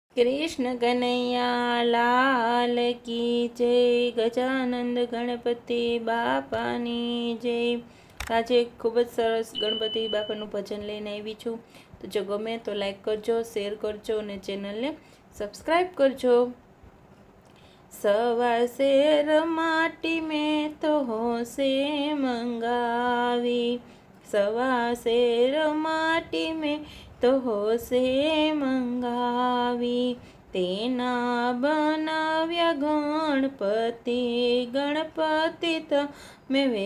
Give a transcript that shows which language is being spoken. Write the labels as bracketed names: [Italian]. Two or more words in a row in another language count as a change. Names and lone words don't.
[Hindi] कृष्ण कन्हैया लाल की जय। गजानंद गणपति बापानी जय। [Gujarati] આજે ખૂબ જ સરસ ગણપતિ બાપાનું ભજન લઈને આવી છું, તો જો ગમે તો લાઈક કરજો, શેર કરજો અને ચેનલને સબસ્ક્રાઈબ કરજો। સવા શેર માટી મેં તો હોશે મંગાવી, સવા શેર માટી મેં તો હોશે મંગાવી, તેના બનાવ્યા ગણપતિ, ગણપતિ તમે